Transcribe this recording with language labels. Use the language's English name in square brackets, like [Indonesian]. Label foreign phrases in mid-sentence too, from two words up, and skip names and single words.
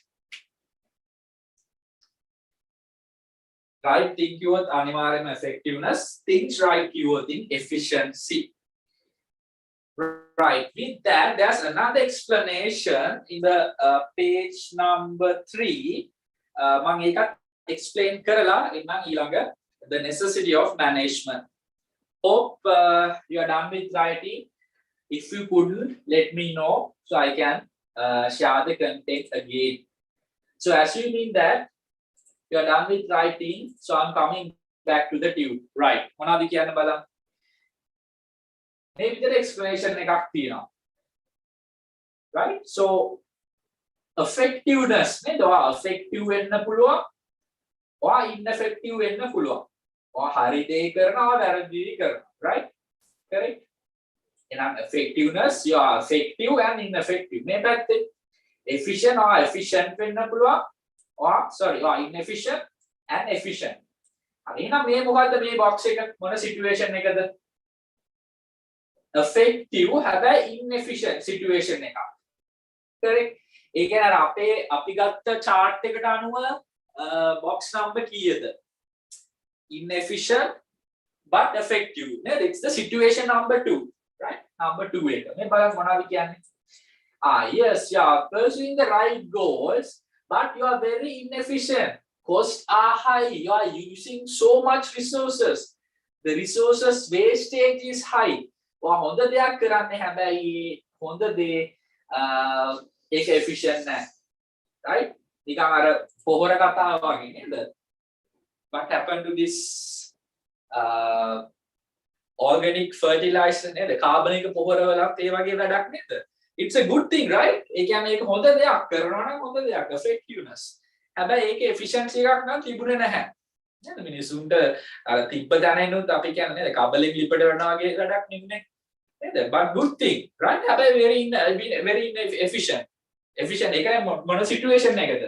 [English] Right thing [Sinhala] කියුවොත් අනිවාර්යයෙන්ම [English] effectiveness, things right කියුවොත් efficiency. Right, with that there's another explanation in the page number 3. [Sinhala] මම ඒකත් explain කරලා එන්නම් ඊළඟ [English] the necessity of management. Hope you are done with writing. If you couldn't, let me know so I can share the content again. So assuming that you are done with writing, so I'm coming back to the tube. Right. [Sinhala] මොනවද කියන්න බලන්න. මේ විදිහට explanation එකක් තියෙනවා. [English] Right? So effectiveness නේද? [Sinhala] ඔයා effective වෙන්න පුළුවන්. ඔයා ineffective වෙන්න පුළුවන්. ඔයා හරි දේ කරනවා වැරදි දේ කරනවා. [English] Right? Correct? එහෙනම් effectiveness, you are effective and ineffective. [Sinhala] මේ පැත්තේ [English] efficient or efficient [Sinhala] වෙන්න පුළුවන්. [English] or sorry, or inefficient and efficient. [Sinhala] හරි එහෙනම් මේ මොකද්ද මේ box එක මොන situation එකද? [English] Effective හැබැයි inefficient situation එකක්. [Sinhala] correct? ඒ කියන්නේ අර අපි ගත්ත chart එකට අනුව box number කීයද? [English] Inefficient but effective. [Sinhala] නේද? [English] It's the situation number 2. Right? Number 2 [Sinhala] එක. මේ බලන්න මොනවද කියන්නේ? [English] Yes, you are pursuing the right goals, but you are very inefficient. Costs are high. You are using so much resources. The resources wastage is high. [Sinhala] ඔයා හොඳ දෙයක් කරන්නේ හැබැයි හොඳ දේ ඒක efficient නැහැ. Right? නිකන් අර පොහොර කතාව වගේ නේද? [English] What happened to this organic fertilizer නේද? [Sinhala] කාබනික පොහොර වලත් ඒ වගේ වැඩක් නේද? [English] It's a good thing, right? [Sinhala] ඒ කියන්නේ ඒක හොඳ දෙයක් කරනවා නම් හොඳ දෙයක් effectiveness. හැබැයි ඒකේ efficiency එකක් නම් තිබුණේ නැහැ. නේද? මිනිසුන්ට අර තිබ්බ දැනෙනුත් අපි කියන්නේ නේද? කබලෙන් ලිපට වෙනවා වගේ වැඩක් නෙමෙයි. නේද? [English] But good thing, right? [Sinhala] හැබැයි [English] very efficient. Efficient [Sinhala] ඒකයි මොන situation එකද?